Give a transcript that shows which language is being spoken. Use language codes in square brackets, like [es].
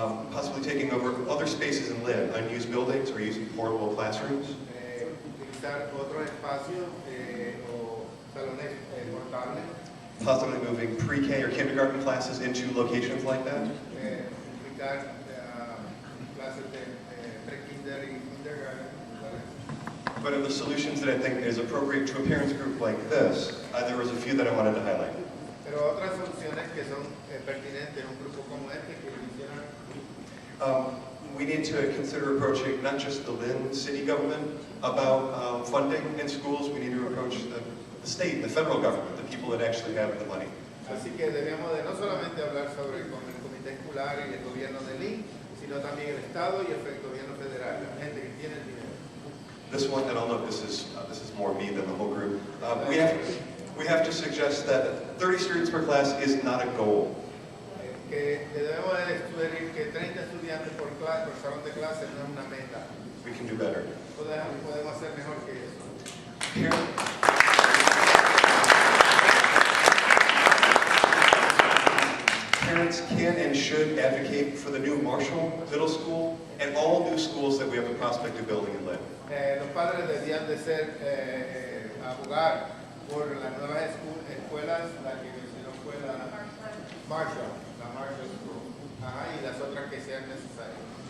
[en] Possibly taking over other spaces in Lynn, unused buildings or using portable classrooms. [es] Utilizar otros espacios o salones portables. [en] Possibly moving pre-K or kindergarten classes into locations like that. [es] Utilizar clases de pre-kinder y kindergarten. [en] But of the solutions that I think is appropriate to a parents group like this, there was a few that I wanted to highlight. [es] Pero otras soluciones que son pertinentes en un grupo como este que mencionan. [en] We need to consider approaching not just the Lynn city government about funding in schools. We need to approach the state, the federal government, the people that actually have the money. [es] Así que debemos de no solamente hablar sobre con el comité escolar y el gobierno de Lynn, sino también el Estado y el gobierno federal, la gente que tiene el dinero. [en] This one, and I'll note this is more me than the whole group. We have to suggest that 30 students per class is not a goal. [es] Que debemos de sugerir que 30 estudiantes por salón de clase no es una meta. [en] We can do better. [es] Podemos hacer mejor que eso. [en] Parents can and should advocate for the new Marshall Middle School and all new schools that we have the prospect of building in Lynn. [es] Los padres deberían de ser abogar por las nuevas escuelas, la que mencionó fue la Marshall School, y las otras que sean necesarias.